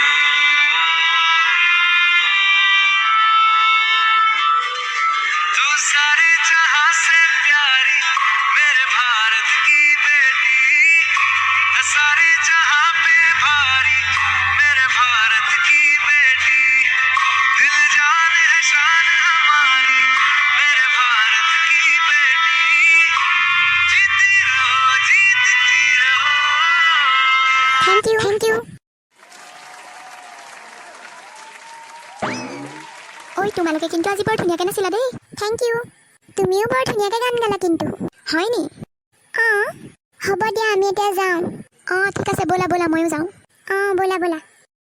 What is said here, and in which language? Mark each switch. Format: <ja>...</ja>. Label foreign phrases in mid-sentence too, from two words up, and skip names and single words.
<hi>तू सारी जहां से प्यारी मेरे भारत की बेटी है सारी जहां पे भारी मेरे भारत की बेटी दिल जान है शान हमारी मेरे भारत की बेटी जीती रहो</hi> <en>thank you</en> <as>ओय তোমালোকে কিন্তু আজি বৰ ধুনীয়াকৈ নাচিলা দেই</as> <en>thank you</en> <as>তুমিও বৰ ধুনীয়াকৈ গান গালা কিন্তু হয় নি হ'ব দিয়া আমি এতিয়া যাওঁ ঠিক আছে বলা বলা ময়ো যাওঁ বলা বলা</as>